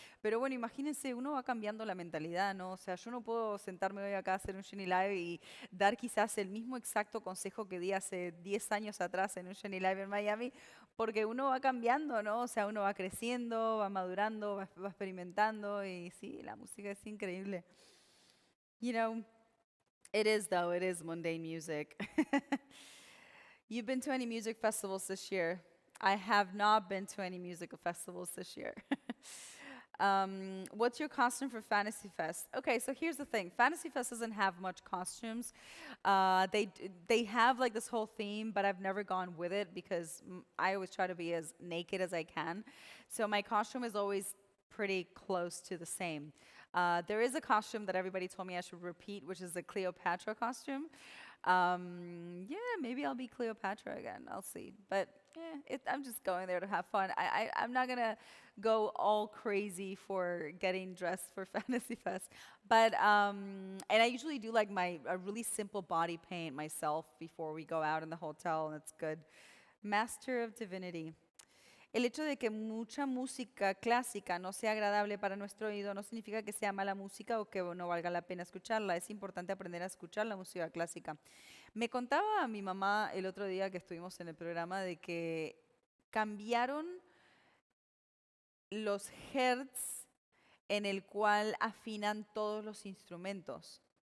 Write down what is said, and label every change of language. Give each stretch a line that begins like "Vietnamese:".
Spanish: Pero bueno, imagínense, uno va cambiando la mentalidad, ¿no? O sea, yo no puedo sentarme hoy acá a hacer un Jenny Live y dar quizás el mismo exacto consejo que di hace 10 años atrás en un Jenny Live en Miami, porque uno va cambiando, ¿no? O sea, uno va creciendo, va madurando, va experimentando y sí, la música es increíble.
English: You know, it is though, it is mundane music. You've been to any music festivals this year? I have not been to any music festivals this year. What's your costume for Fantasy Fest? Okay, so here's the thing. Fantasy Fest doesn't have much costumes. They have like this whole theme, but I've never gone with it because I always try to be as naked as I can. So my costume is always pretty close to the same. There is a costume that everybody told me I should repeat, which is the Cleopatra costume. Yeah, maybe I'll be Cleopatra again. I'll see. But I'm just going there to have fun. I'm not gonna go all crazy for getting dressed for Fantasy Fest. But and I usually do like a really simple body paint myself before we go out in the hotel, and it's good. Master of Divinity.
Spanish: El hecho de que mucha música clásica no sea agradable para nuestro oído no significa que sea mala música o que no valga la pena escucharla. Es importante aprender a escuchar la música clásica. Me contaba a mi mamá el otro día que estuvimos en el programa de que cambiaron los hertz en el cual afinan todos los instrumentos.